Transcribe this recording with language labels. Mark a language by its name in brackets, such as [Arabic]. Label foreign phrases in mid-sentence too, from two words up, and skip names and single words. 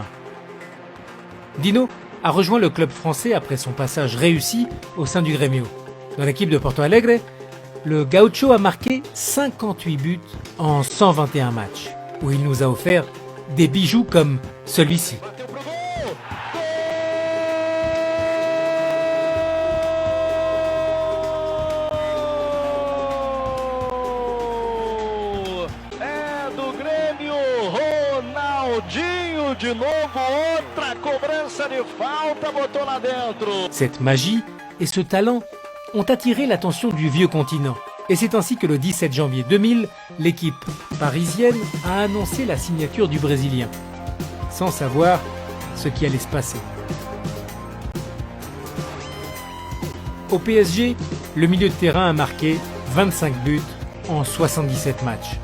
[French] Dino a rejoint le club français après son passage réussi au sein du Grêmio. Dans l'équipe de Porto Alegre, le Gaucho a marqué 58 buts en 121 matchs, où il nous a offert des bijoux comme celui-ci. [Portuguese] Ronaldinho de novo, outra cobrança de falta, botou lá dentro. [French] Cette magie et ce talent ont attiré l'attention du vieux continent. Et c'est ainsi que le 17 janvier 2000, l'équipe parisienne a annoncé la signature du Brésilien, sans savoir ce qui allait se passer. Au PSG, le milieu de terrain a marqué 25 buts en 77 matchs.